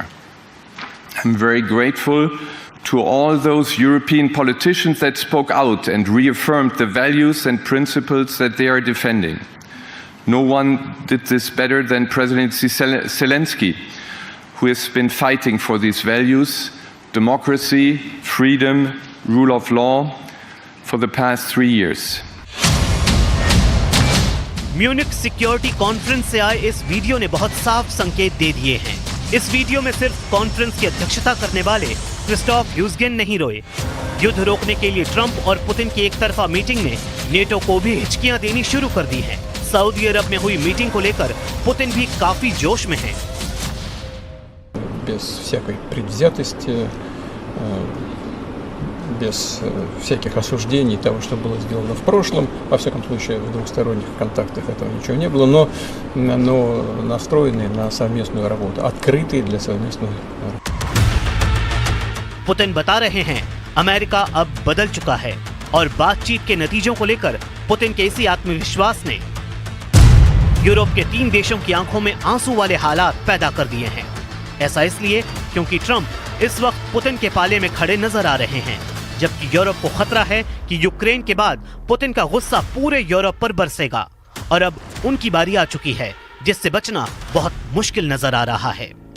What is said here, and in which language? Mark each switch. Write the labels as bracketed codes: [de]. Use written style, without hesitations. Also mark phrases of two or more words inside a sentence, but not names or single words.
[en] I'm very grateful to all those European politicians that spoke out and reaffirmed the values and principles that they are defending. No one did this better than President Zelensky, who has been fighting for these values, democracy, freedom, rule of law, for the past 3 years. [hi] म्यूनिख सिक्योरिटी कॉन्फ्रेंस से आए इस वीडियो ने बहुत साफ संकेत दे दिए हैं। इस वीडियो में सिर्फ कॉन्फ्रेंस की अध्यक्षता करने वाले क्रिस्टोफ ह्यूजगेन नहीं रोए। युद्ध रोकने के लिए ट्रंप और पुतिन की एक तरफा मीटिंग ने नेटो को भी हिचकियां देनी शुरू कर दी हैं। सऊदी अरब में हुई मीटिंग को लेकर पुतिन भी काफी जोश में हैं। [ru] Без всякой предвзятости, без всяких осуждений того, что было сделано в прошлом. Во всяком случае, в двухсторонних контактах этого ничего не было, но настроенные на совместную работу, открытые для совместной работы. [hi] पुतिन बता रहे हैं, अमेरिका अब बदल चुका है और बातचीत के नतीजों को लेकर पुतिन के इसी आत्मविश्वास ने यूरोप के 3 देशों की आंखों में आंसू वाले हालात पैदा कर दिए हैं। ऐसा इसलिए क्योंकि ट्रंप इस वक्त पुतिन के पाले में खड़े नजर आ रहे हैं, जबकि यूरोप को खतरा है कि यूक्रेन के बाद पुतिन का गुस्सा पूरे यूरोप पर बरसेगा और अब उनकी बारी आ चुकी है, जिससे बचना बहुत मुश्किल नजर आ रहा है।